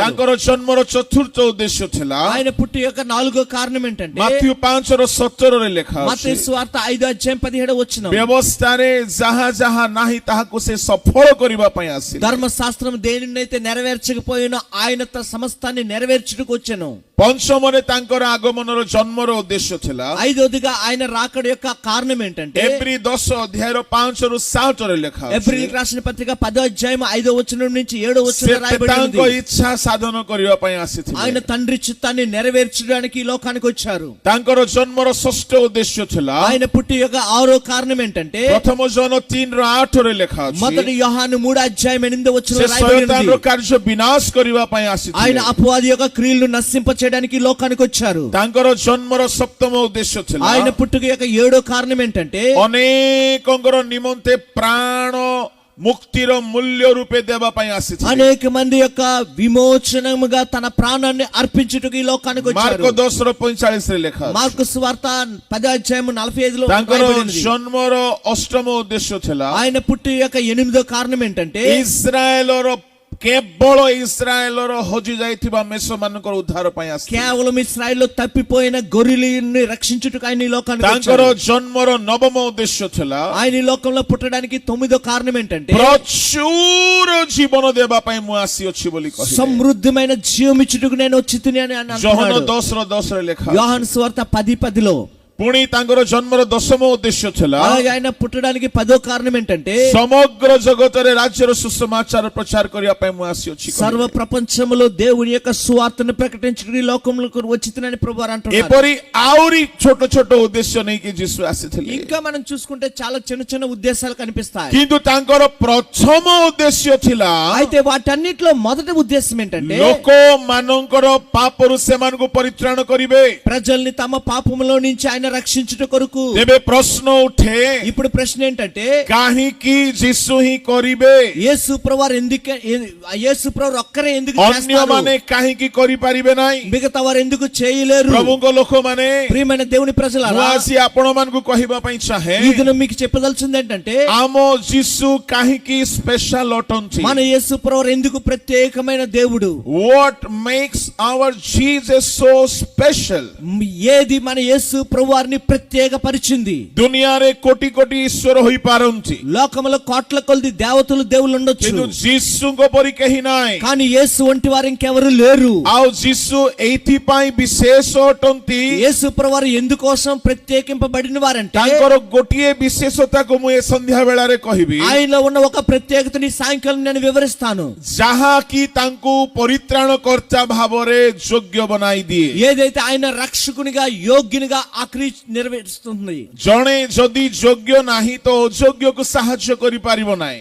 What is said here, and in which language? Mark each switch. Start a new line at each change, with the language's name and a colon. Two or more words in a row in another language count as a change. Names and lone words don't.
Odia: ତାଙ୍କର ଜନ୍ମର ଚତୁର୍ଥ ଉଦ୍ଦେଶ୍ୟ ଥିଲା,
Telugu: ఆయన పుట్టి యొక్క నాలుగో కారణం ఏంటంటే,
Odia: ମାଥ୍ୟୁ 5:17ରେ ଲେଖା
Telugu: మత్తయి
Odia: ଅଛି,
Telugu: సువార్త 5:17 వచనం,
Odia: ବ୍ୟବସ୍ଥାରେ ଯାହା ଯାହା ନାହିଁ ତାହାକୁ ସେ ସଫଳ କରିବା ପାଇଁ ଆସିଲେ.
Telugu: ధర్మశాస్త్రం దేనినైతే నెరవేర్చకపోయినో ఆయన తన సమస్తాన్ని నెరవేర్చుటకు వచ్చెను.
Odia: ପଞ୍ଚମରେ ତାଙ୍କର ଆଗମନର ଜନ୍ମର ଉଦ୍ଦେଶ୍ୟ ଥିଲା।
Telugu: ఐదవదిగా ఆయన రాకడ యొక్క కారణం ఏంటంటే
Odia: ଏପ୍ରି 10 ଅଧ୍ୟାୟର 5 ରୁ 7 ରେ ଲେଖା ଅଛି।
Telugu: ఎబ్రిల్ రాసిన పత్రిక 10వ అధ్యాయం 5వ వచనం నుంచి 7వ
Odia: ସେ
Telugu: వచనం రాయబడి
Odia: ତାଙ୍କ
Telugu: ఉంది।
Odia: ଇଚ୍ଛା ସାଧନ କରିବା ପାଇଁ ଆସିଥିଲେ।
Telugu: ఆయన తండ్రి చిత్తాన్ని నెరవేర్చడానికి ఈ లోకానికి వచ్చారు।
Odia: ତାଙ୍କର ଜନ୍ମର ଷଷ୍ଠ ଉଦ୍ଦେଶ୍ୟ ଥିଲା।
Telugu: ఆయన పుట్టి యొక్క 6వ కారణం ఏంటంటే
Odia: ପ୍ରଥମ ଜନ 3 ର 8 ରେ ଲେଖା ଅଛି।
Telugu: మొదటి యోహాను 3వ అధ్యాయం 8వ
Odia: ସେ
Telugu: వచనం రాయబడి
Odia: ଶୟତାନର
Telugu: ఉంది।
Odia: କାର୍ଯ୍ୟ ବିନାଶ କରିବା ପାଇଁ
Telugu: ఆయన
Odia: ଆସିଥିଲେ।
Telugu: అపవాది యొక్క క్రియలను నశింప చేయడానికి ఈ లోకానికి వచ్చారు।
Odia: ତାଙ୍କର ଜନ୍ମର ସପ୍ତମ ଉଦ୍ଦେଶ୍ୟ ଥିଲା।
Telugu: ఆయన పుట్టుక యొక్క 7వ కారణం ఏంటంటే
Odia: ଅନେକଙ୍କର ନିମନ୍ତେ ପ୍ରାଣ ମୁକ୍ତିର ମୂଲ୍ୟ ରୂପେ ଦେବା ପାଇଁ ଆସିଥିଲେ।
Telugu: అనేక మంది యొక్క విమోచనముగా తన ప్రాణాన్ని అర్పించుటకు ఈ లోకానికి వచ్చారు।
Odia: ମାର୍କ 10 ର 45 ରେ ଲେଖା ଅଛି।
Telugu: మార్కు సువార్త 10వ అధ్యాయం 45లో
Odia: ତାଙ୍କର
Telugu: రాయబడింది।
Odia: ଜନ୍ମର ଅଷ୍ଟମ ଉଦ୍ଦେଶ୍ୟ ଥିଲା।
Telugu: ఆయన పుట్టి యొక్క 8వ కారణం ఏంటంటే
Odia: ଇସ୍ରାଏଲର କେବଳ ଇସ୍ରାଏଲର ହଜି ଯାଇଥିବା ମେଷ ମାନଙ୍କର ଉଦ୍ଧାର ପାଇଁ ଆସିଥିଲେ।
Telugu: కేవలం ఇశ్రాయేలులో తప్పిపోయిన గొర్రెలను రక్షించుటకు ఆయన ఈ లోకానికి
Odia: ତାଙ୍କର
Telugu: వచ్చారు।
Odia: ଜନ୍ମର ନବମ ଉଦ୍ଦେଶ୍ୟ ଥିଲା।
Telugu: ఆయన ఈ లోకంలో పుట్టడానికి 9వ కారణం ఏంటంటే
Odia: ପ୍ରଚୁର ଜୀବନ ଦେବା ପାଇଁ ମୁଁ ଆସିଅଛି ବୋଲି କହିଲେ।
Telugu: సమృద్ధమైన జీవం ఇచ్చుటకు నేను వచ్చితిని అని ఆయన
Odia: ଯୋହନ
Telugu: అంటున్నాడు।
Odia: 10 ର 10 ରେ ଲେଖା ଅଛି।
Telugu: యోహాను సువార్త 10:10లో
Odia: ପୁଣି ତାଙ୍କର ଜନ୍ମର ଦଶମ ଉଦ୍ଦେଶ୍ୟ ଥିଲା।
Telugu: అలాగే ఆయన పుట్టడానికి 10వ కారణం ఏంటంటే
Odia: ସମଗ୍ର ଜଗତରେ ରାଜ୍ୟର ସୁସମାଚାର ପ୍ରଚାର କରିବା ପାଇଁ ମୁଁ ଆସିଅଛି କହିଲେ।
Telugu: సర్వ ప్రపంచములో దేవుని యొక్క సువార్తను ప్రకటించుటకు ఈ లోకంలోకి వచ్చితినని ప్రభువు అంటున్నారు।
Odia: ଏପରି ଆହୁରି ଛୋଟ ଛୋଟ ଉଦ୍ଦେଶ୍ୟ ନେଇକି ଯୀଶୁ ଆସିଥିଲେ।
Telugu: ఇంకా మనం చూసుకుంటే చాలా చిన్న చిన్న ఉద్దేశాలు కనిపిస్తాయి।
Odia: କିନ୍ତୁ ତାଙ୍କର ପ୍ରଥମ ଉଦ୍ଦେଶ୍ୟ ଥିଲା
Telugu: అయితే వాటన్నిటిలో మొదటి ఉద్దేశం ఏంటంటే
Odia: ଲୋକମାନଙ୍କର ପାପରୁ ସେମାନଙ୍କୁ ପରିତ୍ରାଣ କରିବେ।
Telugu: ప్రజల్ని తమ పాపములో నుంచి ఆయన రక్షించుట కొరకు।
Odia: ତେବେ ପ୍ରଶ୍ନ ଉଠେ
Telugu: ఇప్పుడు ప్రశ్న ఏంటంటే
Odia: କାହିଁକି ଯୀଶୁ ହିଁ କରିବେ?
Telugu: యేసు ప్రభువారు ఎందుకు యేసు ప్రభు ఒక్కరే ఎందుకు చేస్తారు?
Odia: ଅନ୍ୟମାନେ କାହିଁକି କରିପାରିବେ ନାହିଁ?
Telugu: మిగతా వారు ఎందుకు చేయలేరు?
Odia: ପ୍ରଭୁଙ୍କ ଲୋକମାନେ
Telugu: ప్రియమైన దేవుని
Odia: ମୁଁ
Telugu: ప్రజలారా,
Odia: ଆସି ଆପଣମାନଙ୍କୁ କହିବା ପାଇଁ ଚାହେଁ
Telugu: ఈ దినం మీకు చెప్పదలుచుంది ఏంటంటే
Odia: ଆମ ଯୀଶୁ କାହିଁକି ସ୍ପେଶାଲ ଅଟନ୍ତି?
Telugu: మన యేసు ప్రభువారు ఎందుకు ప్రత్యేకమైన దేవుడు?
English: What makes our Jesus so special?
Telugu: ఏది మన యేసు ప్రభువారిని ప్రత్యేకపరిచింది?
Odia: ଦୁନିଆରେ କୋଟି କୋଟି ଈଶ୍ୱର ହୋଇପାରନ୍ତି
Telugu: లోకములో కోట్ల కొలది దేవతలు దేవుళ్ళు ఉండొచ్చు,
Odia: କିନ୍ତୁ ଯୀଶୁଙ୍କ ପରି କେହି ନାହିଁ।
Telugu: కానీ యేసు వంటి వారు ఇంకెవరు లేరు।
Odia: ଆଉ ଯୀଶୁ ଏଇଥିପାଇଁ ବିଶେଷ ଅଟନ୍ତି।
Telugu: యేసు ప్రభువారు ఎందుకోసం ప్రత్యేకింపబడిన వారంటే
Odia: ତାଙ୍କର ଗୋଟିଏ ବିଶେଷତାକୁ ମୁଁ ଏ ସନ୍ଧ୍ୟା ବେଳାରେ କହିବି,
Telugu: ఆయనలో ఉన్న ఒక ప్రత్యేకతని సాయంకాలం నేను వివరిస్తాను।
Odia: ଯାହାକି ତାଙ୍କୁ ପରିତ୍ରାଣ କର୍ତ୍ତା ଭାବରେ ଯୋଗ୍ୟ ବନାଇ ଦିଏ।
Telugu: ఏదైతే ఆయన రక్షకునిగా యోగ్యునిగా ఆ క్రియ నెరవేరుస్తుంది।
Odia: ଜଣେ ଯଦି ଯୋଗ୍ୟ ନାହିଁ ତ ଅଯୋଗ୍ୟକୁ ସାହାଯ୍ୟ କରିପାରିବ ନାହିଁ।